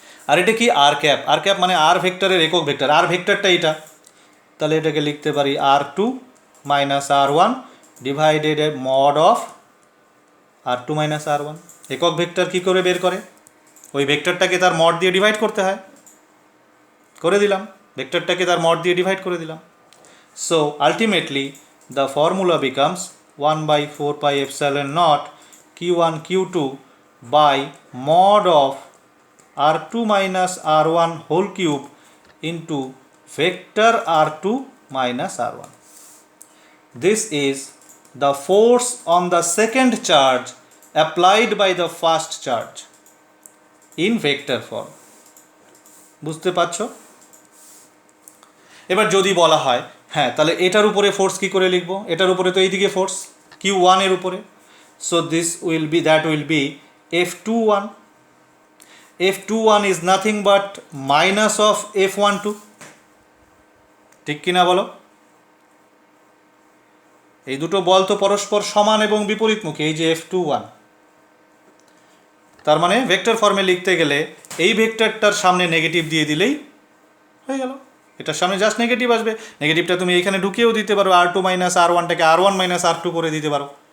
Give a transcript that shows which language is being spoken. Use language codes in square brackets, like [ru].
[bn] আর এটা কি আর ক্যাপ মানে আর ভেক্টরের একক ভেক্টর, আর ভেক্টরটা এটা, তাহলে এটাকে লিখতে পারি R2 minus R1 divided mod of R2 minus R1। একক ভেক্টর কী করে বের করে? ওই ভেক্টরটাকে তার মড দিয়ে ডিভাইড করতে হয়, করে দিলাম, ভেক্টরটাকে তার মড দিয়ে ডিভাইড করে দিলাম। [en] So ultimately the formula becomes 1/4 pi epsilon naught q1 q2 by mod of R2 minus R1 whole cube into vector R2 minus R1. This is the force on the second charge applied by the first charge in vector form. [bn] বুঝতে পারছো? এবার যদি বলা হয় হ্যাঁ তাহলে এটার উপরে ফোর্স কী করে লিখবো? এটার উপরে তো এইদিকে ফোর্স Q1 এর উপরে, [en] so this will be that will be [bn] F21. [en] F21 is nothing but minus of F12, [bn] ঠিক কিনা বলো? এই দুটো বল তো পরস্পর সমান এবং বিপরীতমুখী, এই যে F21, তার মানে ভেক্টর ফর্মে লিখতে গেলে এই ভেক্টরটার সামনে নেগেটিভ দিয়ে দিলেই হয়ে গেল। এটার সামনে জাস্ট নেগেটিভ আসবে, নেগেটিভটা তুমি এইখানে ঢুকিয়েও দিতে পারো, R2 minus R1টাকে R1 minus R2 করে দিতে পারো।